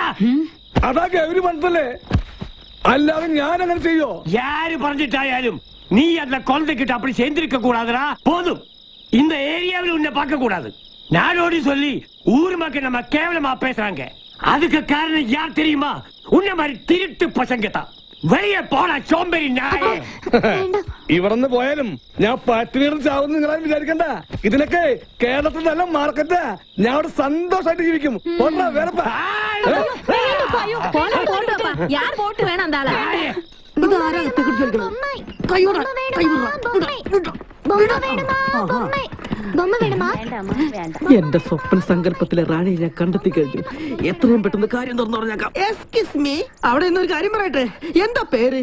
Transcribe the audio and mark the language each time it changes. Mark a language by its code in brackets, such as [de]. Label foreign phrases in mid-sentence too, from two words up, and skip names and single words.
[ml] അതാ ഗൗരി പറഞ്ഞല്ലേ, അല്ലാതെ ഞാൻ അങ്ങനെ ചെയ്യോ? [ta] யாரு பறந்துட்டாயாலும் நீ அந்த குழந்தைகிட்ட அப்படி சேர்ந்திருக்க கூடாதுடா. போதும், இந்த ஏரியாவில் உன்னை பார்க்க கூடாது. நாடோடி சொல்லி ஊர் மக்கள் நம்ம கேவலமா பேசுறாங்க. அதுக்கு காரணம் யார் தெரியுமா? உன்ன மாதிரி திருட்டு பசங்க தான். [ml] വെളിയെ പോടാ ചോമ്പരി നായേ. ഇവിടുന്ന് പോയാലും ഞാൻ പട്ടിണിയുടെ ചാവുന്ന നിങ്ങളെ വിചാരിക്കണ്ട. ഇതിനൊക്കെ കേരളത്തിൽ നല്ല മാർക്കറ്റാ. ഞാൻ അവിടെ സന്തോഷമായിട്ട് ജീവിക്കും. വേറെപ്പാ [ta] யார் போட்டு வேணாம் அந்த ஆளை [ml] എന്റെ സ്വപ്ന സങ്കല്പത്തിലെ റാണി ഞാൻ കണ്ടെത്തി കഴിഞ്ഞു. എത്രയും പെട്ടെന്ന് കാര്യം തുറന്നു പറഞ്ഞേക്കാം. [en] Excuse me, [ml] അവിടെ ഇന്നൊരു കാര്യം പറയട്ടെ. എന്താ പേര്?